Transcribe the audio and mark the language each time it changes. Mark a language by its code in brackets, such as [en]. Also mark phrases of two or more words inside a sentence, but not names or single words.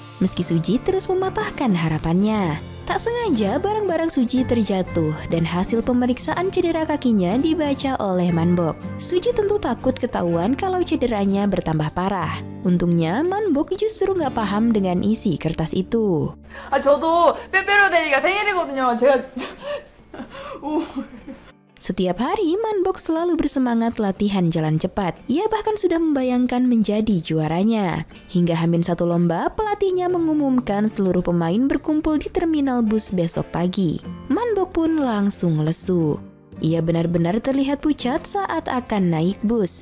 [id] Meski Suji terus mematahkan harapannya. Tak sengaja barang-barang Suji terjatuh dan hasil pemeriksaan cedera kakinya dibaca oleh Manbok. Suji tentu takut ketahuan kalau cederanya bertambah parah. Untungnya Manbok justru nggak paham dengan isi kertas itu. [ko] 저도 빼빼로데이가 생일이거든요. 제가 [id] Setiap hari, Manbok selalu bersemangat latihan jalan cepat. Ia bahkan sudah membayangkan menjadi juaranya. Hingga H-1 lomba, pelatihnya mengumumkan seluruh pemain berkumpul di terminal bus besok pagi. Manbok pun langsung lesu. Ia benar-benar terlihat pucat saat akan naik bus.